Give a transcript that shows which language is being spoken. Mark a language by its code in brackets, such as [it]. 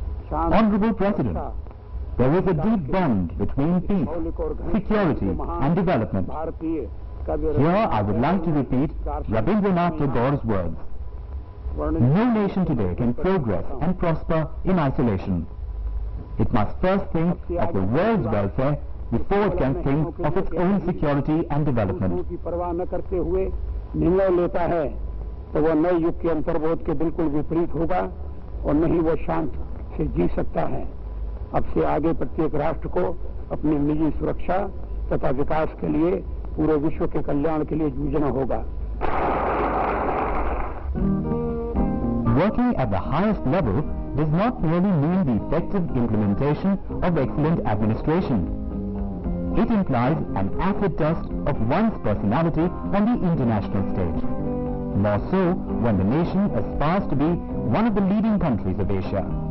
[en] Honorable President, there is a deep bond between peace, security and development. Here I would like to repeat Rabindranath Tagore's words. No nation today can progress and prosper in isolation. It must first think of the world's welfare before it can think of its own security and development. [hi] की परवाह न करते हुए निर्णय लेता है तो वह नए युग के अंतर्बोध के बिल्कुल विपरीत होगा और न ही वह शांत से जी सकता है। अब से आगे प्रत्येक राष्ट्र को अपनी निजी सुरक्षा तथा विकास के लिए पूरे विश्व के कल्याण के लिए जूझना होगा। [en] Working at the highest level does not merely mean the effective implementation of excellent administration. It implies an acid test of one's personality on the international stage. More so when the nation aspires to be one of the leading countries of Asia.